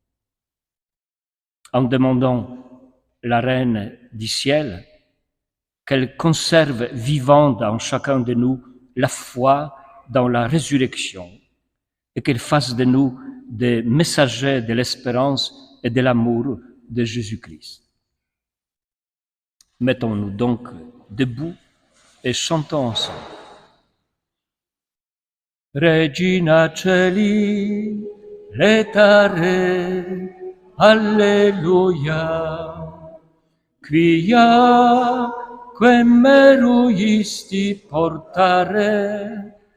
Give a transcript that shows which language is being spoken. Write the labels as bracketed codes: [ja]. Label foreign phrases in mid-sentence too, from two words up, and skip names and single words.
[fr] En demandant la Reine du ciel qu'elle conserve vivante en chacun de nous la foi dans la résurrection et qu'elle fasse de nous des messagers de l'espérance et de l'amour de Jésus-Christ. Mettons-nous donc debout et chantons ensemble. [la] Regina Coeli, letare, alleluia, quia quem meruisti portare,